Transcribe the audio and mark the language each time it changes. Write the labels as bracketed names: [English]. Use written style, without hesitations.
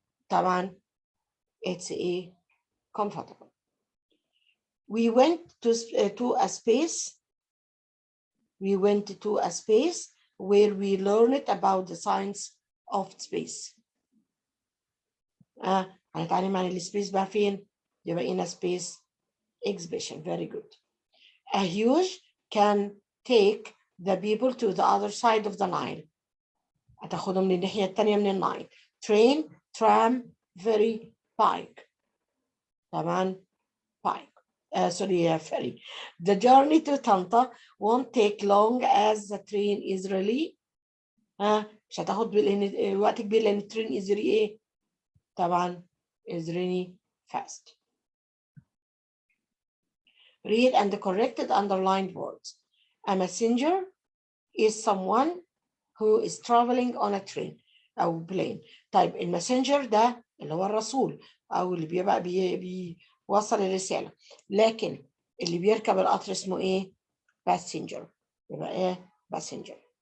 [Arabic] طبعا [English] it's comfortable. We went to a space. We went to a space where we learned about the science of space. [Arabic] هنتعلم عن السبيس بقى فين؟ يبقى [English] in a space exhibition. Very good. A huge can take the people to the other side of the Nile. [Arabic] هتاخدهم للناحية التانية من النايل. [English] Train, tram, ferry, bike. [Arabic] طبعا [English] bike. Sorry, ferry. The journey to Tanta won't take long as the train is really. [Arabic] مش هتاخد وقت كبير لأن الترين [English] is really [Arabic] إيه؟ طبعا [English] is really fast. Read and correct the underlined words. A messenger is someone who is traveling on a train [Arabic] أو [English] plane. [Arabic] طيب المسنجر ده اللي هو الرسول أو اللي بيبقى بيوصل الرسالة، لكن اللي بيركب القطر اسمه إيه؟ passenger. يبقى إيه؟ passenger.